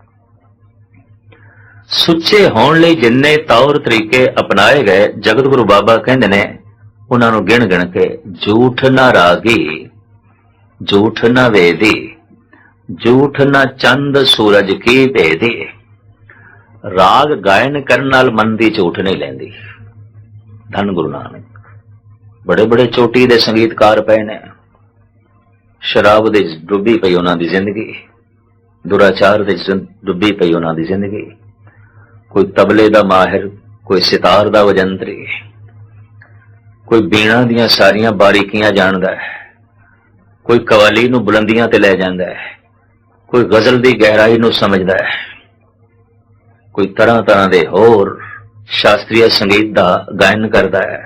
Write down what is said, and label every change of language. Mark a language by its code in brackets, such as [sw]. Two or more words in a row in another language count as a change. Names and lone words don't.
[pa] ਸੁੱਚੇ ਹੋਣ ਲਈ ਜਿੰਨੇ ਤੌਰ ਤਰੀਕੇ ਅਪਣਾਏ ਗਏ, ਜਗਤ ਗੁਰੂ ਬਾਬਾ ਕਹਿੰਦੇ ਨੇ ਉਨ੍ਹਾਂ ਨੂੰ ਗਿਣ ਗਿਣ ਕੇ, ਝੂਠ ਨਾ ਰਾਗੀ, ਝੂਠ ਨਾ ਵੇਦੀ, ਝੂਠ ਨਾ ਚੰਦ ਸੂਰਜ ਕੀ ਭੇਦੀ। ਰਾਗ ਗਾਇਨ ਕਰਨ ਨਾਲ ਮਨ ਦੀ ਝੂਠ ਨਹੀਂ ਲੈਂਦੀ। ਧੰਨ ਗੁਰੂ ਨਾਨਕ। ਬੜੇ ਬੜੇ ਚੋਟੀ ਦੇ ਸੰਗੀਤਕਾਰ ਪਏ ਨੇ, ਸ਼ਰਾਬ ਦੇ ਡੁੱਬੀ ਪਈ ਉਨ੍ਹਾਂ ਦੀ ਜ਼ਿੰਦਗੀ। ਦੁਰਾਚਾਰ ਦੇ ਡੁੱਬੀ ਪਈ ਉਹਨਾਂ ਦੀ ਜ਼ਿੰਦਗੀ। ਕੋਈ ਤਬਲੇ ਦਾ ਮਾਹਿਰ, ਕੋਈ ਸਿਤਾਰ ਦਾ ਵਜੰਤਰੀ, ਕੋਈ ਬੀਣਾ ਦੀਆਂ ਸਾਰੀਆਂ ਬਾਰੀਕੀਆਂ ਜਾਣਦਾ ਹੈ, ਕੋਈ ਕਵਾਲੀ ਨੂੰ ਬੁਲੰਦੀਆਂ ਤੇ ਲੈ ਜਾਂਦਾ ਹੈ, ਕੋਈ ਗਜ਼ਲ ਦੀ ਗਹਿਰਾਈ ਨੂੰ ਸਮਝਦਾ ਹੈ, ਕੋਈ ਤਰ੍ਹਾਂ ਤਰ੍ਹਾਂ ਦੇ ਹੋਰ ਸ਼ਾਸਤਰੀ ਸੰਗੀਤ ਦਾ ਗਾਇਨ ਕਰਦਾ ਹੈ।